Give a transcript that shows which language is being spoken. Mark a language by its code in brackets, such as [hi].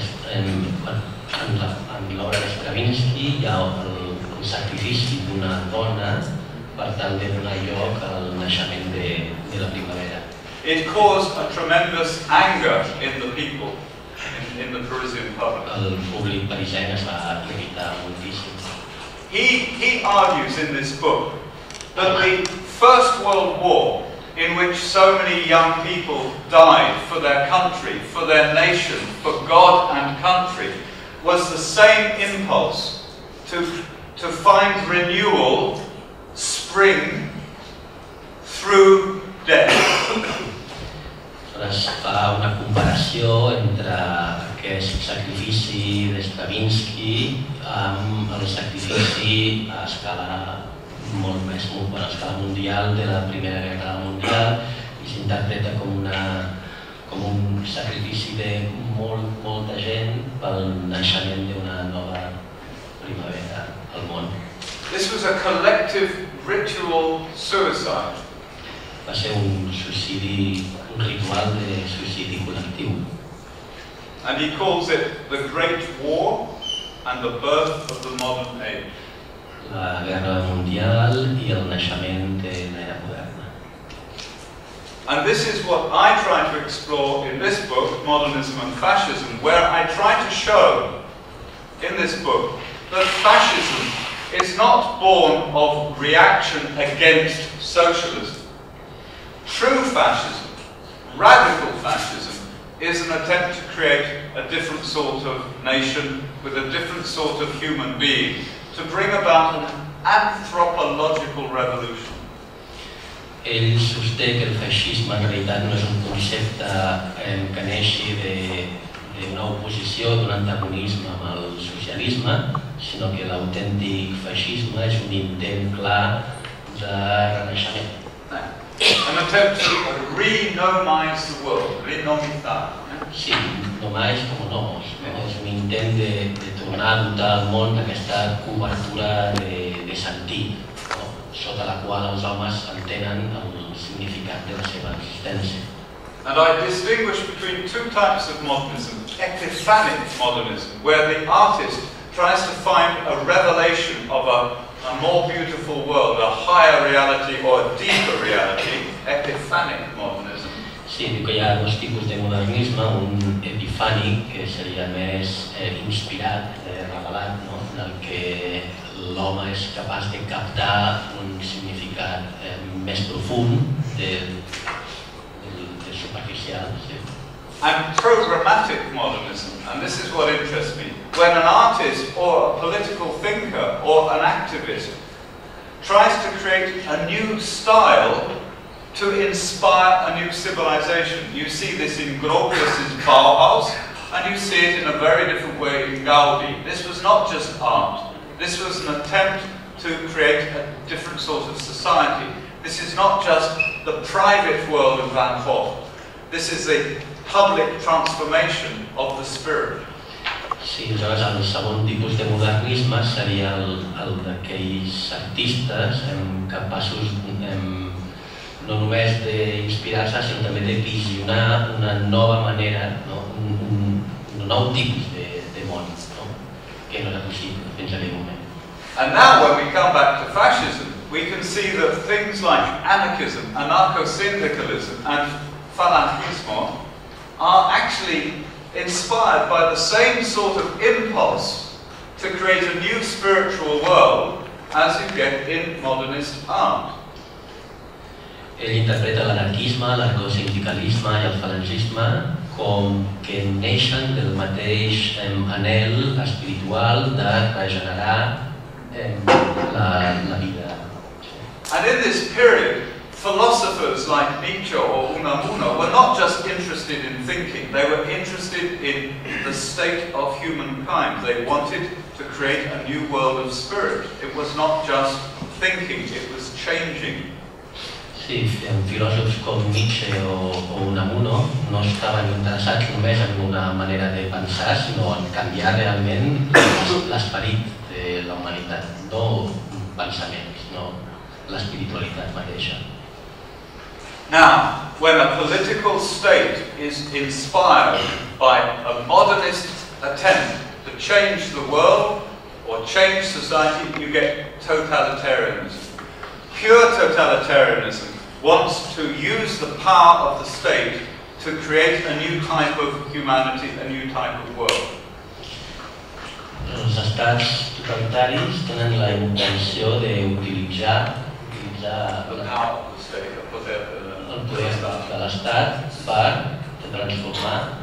[ca] En l'obra de Stravinsky hi ha el sacrifici d'una dona per tal de donar lloc al naixement de la primavera. [en] It caused a tremendous anger in the people, in the Parisian public. [ca] El públic parisenc es va irritar moltíssim. [en] He argues in this book that the First World War, in which so many young people died for their country, for their nation, for God and country, was the same impulse to find renewal, spring, through death. [ca] Es fa una comparació entre aquest sacrifici de Stravinsky amb el sacrifici a escala molt més a escala mundial de la Primera Guerra Mundial i s'interpreta com un sacrifici de molta gent pel naixement d'una nova primavera al món. [en] This was a collective ritual suicide. [ca] Va ser un ritual de suïcidi col·lectiu. [en] And he calls it the Great War and the birth of the modern age. [ca] La Guerra Mundial i el naixement de l'era moderna. [en] And this is what I try to explore in this book, Modernism and Fascism, where I try to show in this book that fascism is not born of reaction against socialism. True fascism, radical fascism, is an attempt to create a different sort of nation with a different sort of human being, to bring about an anthropological revolution. [ca] Ell sosté que el feixisme en realitat no és un concepte que neixi d'una oposició, d'un antagonisme amb el socialisme, sinó que l'autèntic feixisme és un intent clar de renaixement. [en] An attempt to renomize the world, renomitat. [ca] Sí, només com nomos. És un intent de tornar a dotar el món d'aquesta cobertura de sentit, sota la qual els homes entenen el significat de la seva existència. [en] And I distinguish between two types of modernism. Epiphanic modernism, where the artist tries to find a revelation of a more beautiful world, a higher reality or a deeper reality. Epiphanic modernism. [ca] Sí, diu que hi ha dos tipus de modernisme, un epifànic, que seria més inspirat, revelat, en el que l'home és capaç de captar un significat més profund del superficial. [en] And programmatic modernism, and this is what interests me, when an artist or a political thinker or an activist tries to create a new style to inspire a new civilization. You see this in Brookes' Bauhaus, and you see it in a very different way in Gaudi. This was not just art. This was an attempt to create a different sort of society. This is not just the private world of Van Gogh. This is a public transformation of the spirit. [ca] Sí, aleshores el segon tipus de modernisme seria el d'aquells artistes capaços no només d'inspirar-se, sinó també de visionar una nova manera, un nou tipus de món, que no era possible fins a aquell moment. [en] And now when we come back to fascism, we can see that things like anarchism, anarcho-syndicalism and falangismo are actually inspired by the same sort of impulse to create a new spiritual world as you get in modernist art. [ca] Ell interpreta l'anarquisme, l'anarcosindicalisme i el falangisme com que neixen del mateix anhel espiritual de regenerar la vida. [en] And in this period, philosophers like Nietzsche or Unamuno were not just interested in thinking, they were interested in the state of humankind. They wanted to create a new world of spirit. It was not just thinking, it was changing. [ca] Sí, filòsofs com Nietzsche o Unamuno no estaven interessats només en una manera de pensar, sinó en canviar realment l'esperit de la humanitat, no pensaments, no l'espiritualitat mateixa. [en] Now, when a political state is inspired by a modernist attempt to change the world or change society, you get totalitarianism. Pure totalitarianism wants to use the power of the state to create a new type of humanity, a new type of world. [ca] Els estats totalitaris tenen la intenció d'utilitzar [en] The power of the state, [ca] el poder de l'Estat per transformar